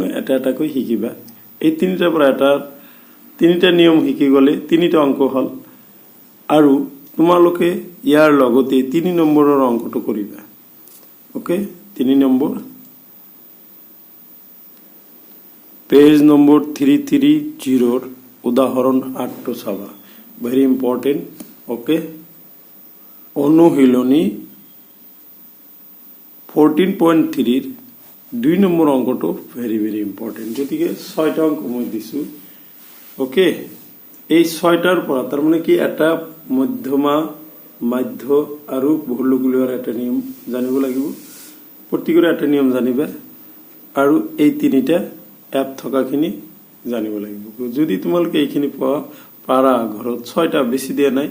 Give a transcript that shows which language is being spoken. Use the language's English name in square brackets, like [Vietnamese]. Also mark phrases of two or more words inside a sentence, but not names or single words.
[Assamese] এটা এটাকৈ শিকিবা এই তিনিটাৰ পৰা এটা তিনিটা নিয়ম শিকি গলে তিনিটা অংক হল আৰু তোমালোকে ইয়াৰ লগতে 3 নম্বৰৰ অংকটো কৰিবা ওকে 3 নম্বৰ [English] page number [Assamese] 330 উদাহৰণ 8 টো চাবা [English] very important [Assamese] ওকে অনুশীলনী 14.3 ৰ 2 নম্বৰ অংকটো [English] very important [Assamese] গতিকে 6টা অংক মই দিছো ওকে এই 6টাৰ পৰা তাৰ মানে কি এটা মধ্যমা মাধ্য আৰু বহুলক উলিওৱাৰ এটা নিয়ম জানিব লাগিব প্ৰতিকৰে এটা নিয়ম জানিবা আৰু এই তিনিটা এপ থকাখিনি জানিব লাগিব যদি তোমালোকে এইখিনি পাৰা ঘৰত 6টা বেছি দিয়া নাই